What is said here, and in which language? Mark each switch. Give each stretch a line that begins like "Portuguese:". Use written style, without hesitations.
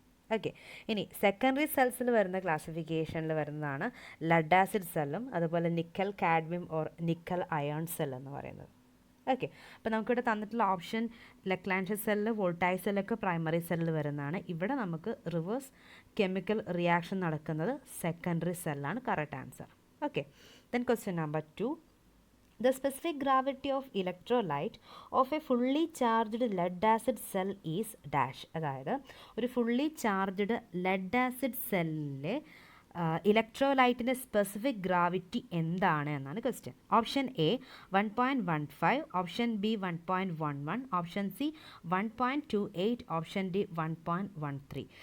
Malayalam: Okay, ഇനി secondary സെൽസിൽ വരുന്ന ക്ലാസിഫിക്കേഷനിൽ വരുന്നതാണ് ലഡ് ആസിഡ് സെല്ലും അതുപോലെ nickel cadmium or nickel iron cell എന്ന് പറയുന്നത്. ഓക്കെ, അപ്പോൾ നമുക്കിവിടെ തന്നിട്ടുള്ള ഓപ്ഷൻ ലക്ലാൻഷെ സെല്ല്, വോൾട്ടായിക് സെല്ലൊക്കെ പ്രൈമറി സെല്ലിൽ വരുന്നതാണ്. ഇവിടെ നമുക്ക് റിവേഴ്സ് കെമിക്കൽ റിയാക്ഷൻ നടക്കുന്നത് secondary സെല്ലാണ് correct answer.
English: Okay, then question number 2. The specific gravity of electrolyte of a fully charged lead acid cell is dash.
Malayalam: അതായത് ഒരു ഫുള്ളി ചാർജ്ഡ് ലെഡ് ആസിഡ് സെല്ലിലെ ഇലക്ട്രോലൈറ്റിൻ്റെ specific gravity എന്താണ് എന്നാണ് question.
English: Option A 1.15, option B 1.11, option C 1.28, option D 1.13.